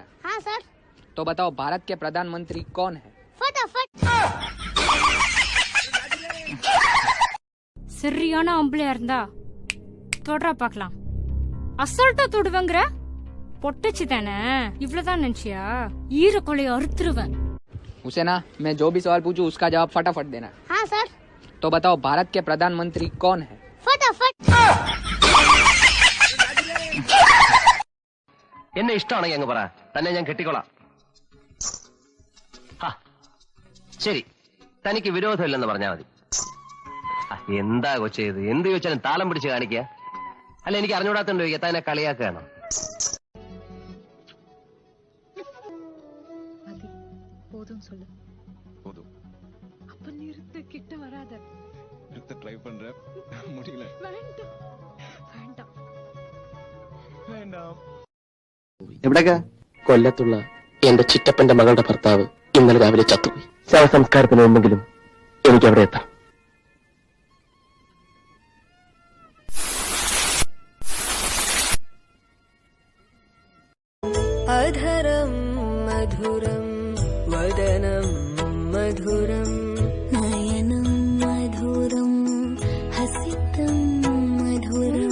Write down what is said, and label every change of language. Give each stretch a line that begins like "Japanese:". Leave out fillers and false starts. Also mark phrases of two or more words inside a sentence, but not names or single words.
Hindi: हाँ सर। तो बताओ भारत के प्रधानमंत्री कौन है? फटाफट।
Tamil: சரியான ஆம்பளையா இருந்தா தொடரா பார்க்கலாம். அசால்ட்டா தொடுவங்கற பொட்டச்சி தானே, இவ்வளவுதான் நினைச்சியா? ஈர கொலைய அறுத்துருவேன்.
Hindi: हुसैना, मैं जो भी सवाल पूछूं उसका जवाब फटाफट देना। हाँ सर। तो बताओ भारत के प्रधानमंत्री कौन है? फटाफट।
Malayalam: എന്നെ ഇഷ്ടമാണെങ്കിൽ അങ്ങ് പറ, തന്നെ ഞാൻ കെട്ടിക്കോളാം. ശരി, തനിക്ക് വിരോധമില്ലെന്ന് പറഞ്ഞാൽ മതി. എന്താ കൊച്ചേ ഇത്? എന്ത് ചോദിച്ചാലും താളം പിടിച്ച് കാണിക്കുക. അല്ല, എനിക്ക് അറിഞ്ഞൂടാത്തോണ്ട് ചോദിക്കുക, തന്നെ കളിയാക്കുകയാണോ?
Tamil: போதும் சொல்லு. போதும். அப்ப நிறுத்த, கிட்ட வராத. நிறுத்த ட்ரை பண்றேன், முடியல. வேண்டாம் வேண்டாம்
Malayalam: വേണ്ടാം. എവിടേക്കാ? കൊല്ലത്തുള്ള എന്റെ ചിറ്റപ്പന്റെ മകളുടെ ഭർത്താവ് ഇന്നലെ രാവിലെ ചത്തുപോയി. ശവസംസ്കാരത്തിന് മുമ്പെങ്കിലും എനിക്ക് അവിടെ എത്താം.
Sanskrit: अधरं मधुरं वदनं मधुरं नयनं मधुरं हसितं मधुरं